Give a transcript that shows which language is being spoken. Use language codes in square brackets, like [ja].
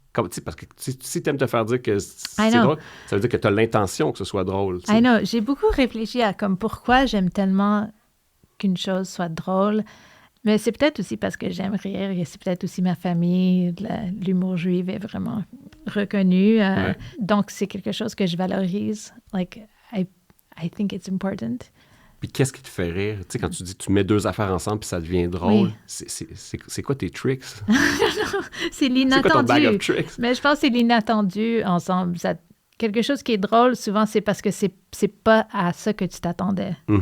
[fr] Parce que si tu aimes te faire dire que c'est drôle, ça veut dire que tu as l'intention que ce soit drôle. T'sais. [en] I know. [fr] J'ai beaucoup réfléchi à comme pourquoi j'aime tellement qu'une chose soit drôle. Mais c'est peut-être aussi parce que j'aime rire et c'est peut-être aussi ma famille. L'humour juif est vraiment reconnu. Donc, c'est quelque chose que je valorise. [en] Like, I think it's important. [fr] Puis qu'est-ce qui te fait rire? Tu sais, quand tu dis tu mets deux affaires ensemble puis ça devient drôle, oui. C'est quoi tes tricks? C'est l'inattendu. C'est quoi ton [en] bag of tricks? [fr] Mais je pense que c'est l'inattendu ensemble. Quelque chose qui est drôle, souvent, c'est parce que c'est pas à ça que tu t'attendais. Mm-hmm.